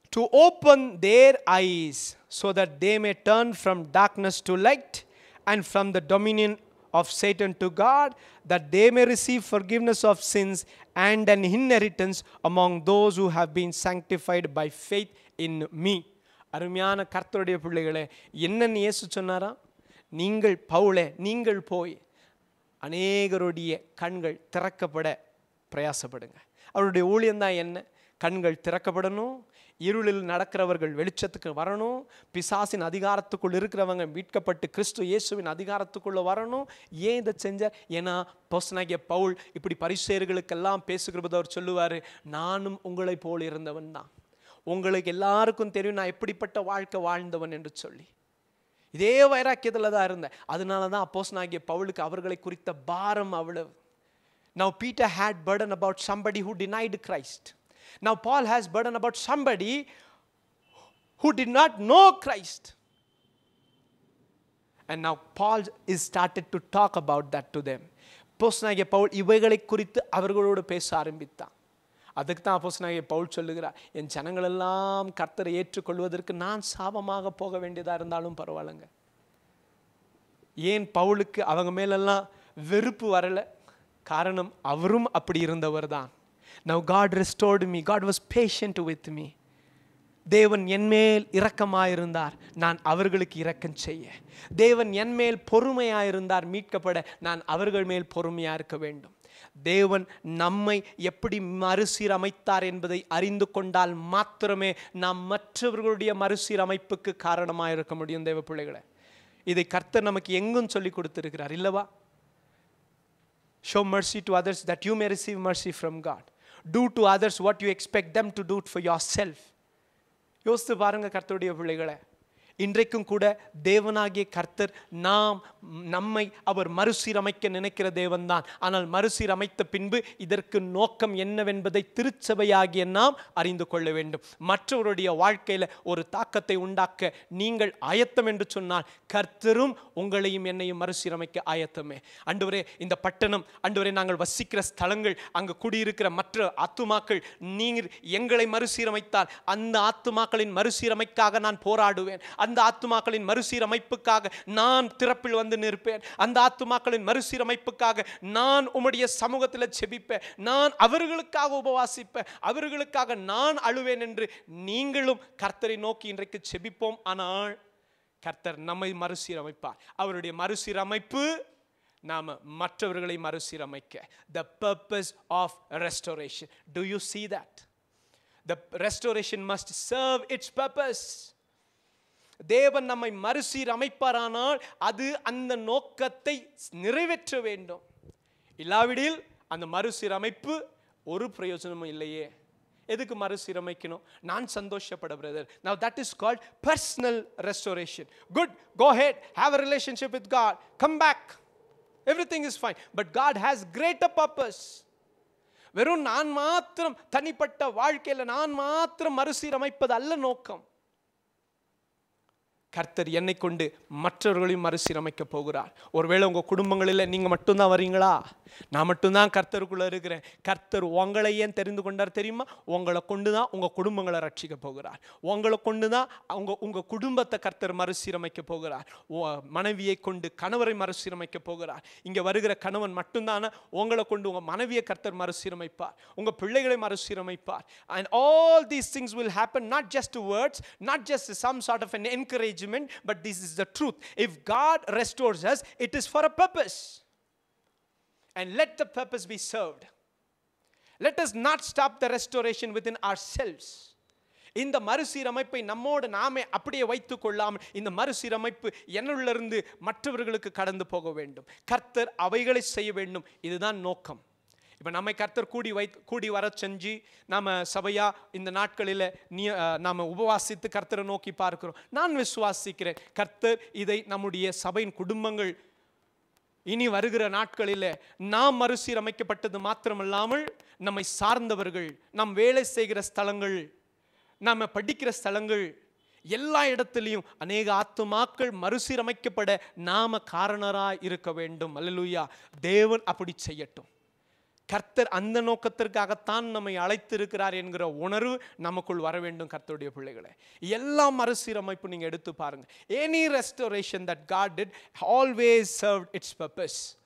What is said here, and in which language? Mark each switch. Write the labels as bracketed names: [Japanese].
[English] To open their eyes so that they may turn from darkness to light and from the dominion of Satan to God, that they may receive forgiveness of sins and an inheritance among those who have been sanctified by faith in me. [Tamil] அருமையான கர்த்தருடைய பிள்ளைகளே, என்னன்னு இயேசு சொன்னாரா? நீங்கள் பவுலே, நீங்கள் போய் அநேகருடைய கண்கள் திறக்கப்பட பிரயாசப்படுங்க. அவருடைய ஊழியம்தான் என்ன? கண்கள் திறக்கப்படணும், இருளில் நடக்கிறவர்கள் வெளிச்சத்துக்கு வரணும், பிசாசின் அதிகாரத்துக்குள் இருக்கிறவங்க மீட்கப்பட்டு கிறிஸ்து இயேசுவின் அதிகாரத்துக்குள்ள வரணும். ஏன் இதை செஞ்சார்? ஏன்னா அப்போஸ்தலனாகிய பவுல் இப்படி பரிசேயர்களுக்கெல்லாம் பேசுகிறபோது அவர் சொல்லுவார், நானும் உங்களை போல் இருந்தவன் தான், உங்களுக்கு எல்லாருக்கும் தெரியும் நான் எப்படிப்பட்ட வாழ்க்கை வாழ்ந்தவன் என்று சொல்லி. இதே வைராக்கியத்தில் தான் இருந்தேன். அதனால தான் அப்போஸ்தலனாகிய பவுலுக்கு அவர்களை குறித்த பாரம் அவ்வளவு. [English] Now Peter had burden about somebody who denied Christ. Now Paul has burden about somebody who did not know Christ. And now Paul is started to talk about that to them. [Tamil] அப்போஸ்தலனாகிய பவுல் இவைகளை குறித்து அவர்களோடு பேச ஆரம்பித்தான். அதுக்கு தான் அப்போஸ்தலனாகிய பவுல் சொல்லுகிறார், என் ஜனங்களெல்லாம் கர்த்தரை ஏற்றுக்கொள்வதற்கு நான் சாபமாக போக வேண்டியதாக இருந்தாலும் பரவாயில்லைங்க. ஏன் பவுலுக்கு அவங்க மேலெல்லாம் வெறுப்பு வரலை? காரணம் அவரும் அப்படி இருந்தவர் தான். [English] Now God restored me. God was patient with me. [Tamil] தேவன் என்மேல் இரக்கமாயிருந்தார், நான் அவர்களுக்கு இரக்கம் செய்ய. தேவன் என்மேல் பொறுமையாயிருந்தார், மீட்கப்பட நான் அவர்கள் மேல் பொறுமையாக இருக்க வேண்டும். தேவன் நம்மை எப்படி மறுசீரமைத்தார் என்பதை அறிந்து கொண்டால் மாத்திரமே நாம் மற்றவர்களுடைய மறுசீரமைப்புக்கு காரணமாக இருக்க முடியும். தேவ பிள்ளைகளை, இதை கர்த்தர் நமக்கு எங்கும் சொல்லி கொடுத்திருக்கிறார் இல்லவா? [English] Show mercy to others that you may receive mercy from God. Do to others what you expect them to do for yourself. [Tamil] யோசித்து பாருங்க கர்த்தருடைய பிள்ளைகளை, இன்றைக்கும் கூட தேவனாகிய கர்த்தர் நம்மை அவர் மறுசீரமைக்க நினைக்கிற தேவன்தான். ஆனால் மறுசீரமைத்த பின்பு இதற்கு நோக்கம் என்னவென்பதை திருச்சபையாகிய நாம் அறிந்து கொள்ள வேண்டும். மற்றவருடைய வாழ்க்கையில் ஒரு தாக்கத்தை உண்டாக்க நீங்கள் ஆயத்தம் என்று சொன்னால் கர்த்தரும் உங்களையும் என்னையும் மறுசீரமைக்க ஆயத்தமே. ஆண்டவரே, இந்த பட்டணம், ஆண்டவரே, நாங்கள் வசிக்கிற ஸ்தலங்கள், அங்கு குடியிருக்கிற மற்ற ஆத்துமாக்கள், நீர் எங்களை மறுசீரமைத்தால் அந்த ஆத்துமாக்களின் மறுசீரமைக்காக நான் போராடுவேன். அந்த ஆத்துமாக்களின் மறுசீரமைப்புக்காக நான் திறப்பில் வந்து நிற்பேன். அந்த ஆத்துமாக்களின் மறுசீரமைப்புக்காக நான் உம்முடைய சமூகத்தில் செபிப்பேன். நான் அவர்களுக்காக உபவாசிப்பேன். அவர்களுக்காக நான் அழுவேன் என்று நீங்களும் கர்த்தரை நோக்கி இன்றைக்கு செபிப்போம். ஆனால் கர்த்தர் நம்மை மறுசீரமைப்பார். அவருடைய மறுசீரமைப்பு நாம மற்றவர்களை மறுசீரமைக்க. [English] The purpose of restoration. Do you see that? The restoration must serve its purpose. [Tamil] தேவன் நம்மை மறுசீரமைப்பாரானால் அது அந்த நோக்கத்தை நிறைவேற்ற வேண்டும். இல்லாவிடில் அந்த மறுசீரமைப்பு ஒரு பிரயோஜனமும் இல்லையே. எதுக்கு மறுசீரமைக்கணும்? நான் சந்தோஷப்பட brother. [English] Now that is called personal restoration. Good, go ahead, have a relationship with God, come back, everything is fine. But God has greater purpose. [Tamil] வெறும் நான் மாத்திரம் தனிப்பட்ட வாழ்க்கையில் நான் மாத்திரம் மறுசீரமைப்பது அல்ல நோக்கம். கர்த்தர் என்னை கொண்டு மற்றவர்களையும் மறுசீரமைக்க போகிறார். ஒருவேளை உங்கள் குடும்பங்களில் நீங்கள் மட்டும்தான் வரீங்களா? நான் மட்டும்தான் கர்த்தருக்குள்ளே இருக்கிறேன். கர்த்தர் உங்களை ஏன் தெரிந்து கொண்டார் தெரியுமா? உங்களை கொண்டு தான் உங்கள் குடும்பங்களை ரட்சிக்க போகிறார். உங்களை கொண்டு தான் உங்கள் குடும்பத்தை கர்த்தர் மறுசீரமைக்க போகிறார். மனைவியை கொண்டு கணவரை மறுசீரமைக்க போகிறார். இங்கே வருகிற கணவன் மட்டும்தானே, உங்களை கொண்டு உங்கள் மனைவியை கர்த்தர் மறுசீரமைப்பார், உங்கள் பிள்ளைகளை மறுசீரமைப்பார். [English] And all these things will happen, not just words, not just some sort of an encouragement, but this is the truth. If God restores us, it is for a purpose. And let the purpose be served. Let us not stop the restoration within ourselves. [Tamil] இந்த மறுசீரமைப்பை நம்மோடு நாமே அப்படியே வைத்துக் கொள்ளாமல் இந்த மறுசீரமைப்பு என்னுள்ளிருந்து மற்றவர்களுக்கு கடந்து போக வேண்டும். கர்த்தர் அவைகளை செய்ய வேண்டும். இதுதான் நோக்கம். இப்போ நம்மை கர்த்தர் கூடி வர செஞ்சு நாம் சபையா இந்த நாட்களில் நாம் உபவாசித்து கர்த்தரை நோக்கி பார்க்கிறோம். நான் விசுவாசிக்கிறேன் கர்த்தர் இதை நம்முடைய சபையின் குடும்பங்கள் இனி வருகிற நாட்களில் நாம் மறுசீரமைக்கப்பட்டது மாத்திரமல்லாமல் நம்மை சார்ந்தவர்கள், நம் வேலை செய்கிற ஸ்தலங்கள், நாம் படிக்கிற ஸ்தலங்கள், எல்லா இடத்துலையும் அநேக ஆத்துமாக்கள் மறுசீரமைக்கப்பட நாம காரணராய் இருக்க வேண்டும். அல்லேலூயா. தேவன் அப்படி செய்யட்டும். கர்த்தர் அந்த நோக்கத்திற்காகத்தான் நம்மை அழைத்திருக்கிறார் என்கிற உணர்வு நமக்குள் வர வேண்டும். கர்த்தருடைய பிள்ளைகளை, எல்லா மறுசீரமைப்பு நீங்க எடுத்து பாருங்க. [English] Any restoration that God did always served its purpose.